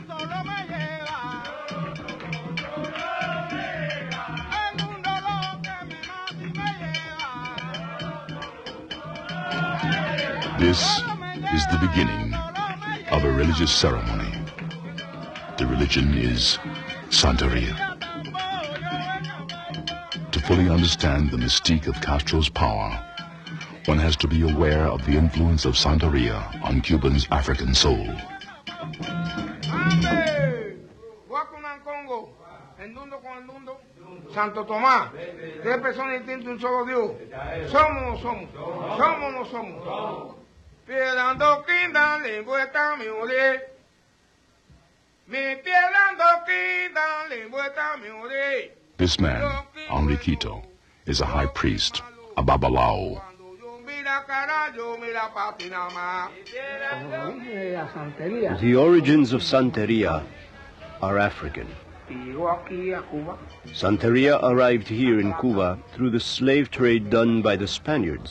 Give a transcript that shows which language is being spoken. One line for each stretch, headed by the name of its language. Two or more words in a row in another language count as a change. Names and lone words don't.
English: This is the beginning of a religious ceremony. The religion is Santeria. To fully understand the mystique of Castro's power, one has to be aware of the influence of Santeria on Cuba's African soul.
Spanish: Santo Tomás, tres personas distintas, un solo Dios. Somos o no somos, somos o no somos. Piedando quinda, lengüeta mi ore. Mi piedando quinda, lengüeta mi ore.
English: This man, Enriquito, is a high priest, a babalao. The origins of Santeria are African. Santeria arrived here in Cuba through the slave trade done by the Spaniards.